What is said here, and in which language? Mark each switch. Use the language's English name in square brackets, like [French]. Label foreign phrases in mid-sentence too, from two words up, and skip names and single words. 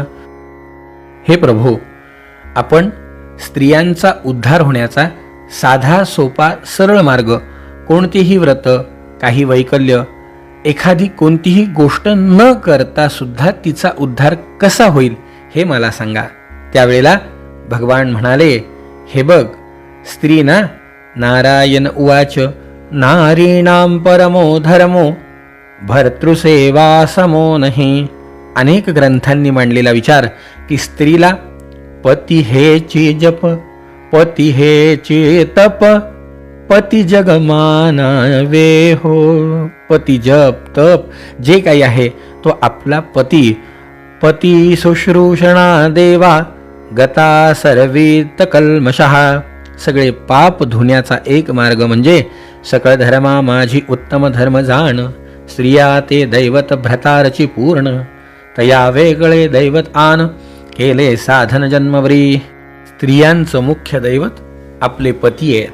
[Marathi] हे प्रभू, आपण स्त्रियांचा उद्धार होण्याचा साधा सोपा सरळ मार्ग, कोणतीही व्रत, काही वैकल्य, एखादी कोणतीही गोष्ट न करता सुद्धा तिचा उद्धार कसा होईल हे मला सांगा. त्यावेळेला भगवान म्हणाले, हे बघ स्त्री ना, [Sanskrit] नारायण उवाच, नारीणाम परमो धर्मो भर्तृसेवा समो नहि. [Marathi] अनेक ग्रंथांनी मांडलेला विचार की स्त्रीला पती हेची जप, पती हेची तप, पती जगमानावे हो. पती जप तप जे काही आहे तो आपला पती. [Sanskrit] पती शुश्रूषणा देवा गता सर्वीत कल्मषः. [Marathi] सगळे पाप धुण्याचा एक मार्ग म्हणजे सकळ धर्मा माझी उत्तम धर्म जाण. स्त्रिया ते दैवत भ्रतारची पूर्ण, तया वेगळे दैवत आन, केले साधन जन्मवरी. स्त्रियांचं मुख्य दैवत आपले पती आहेत.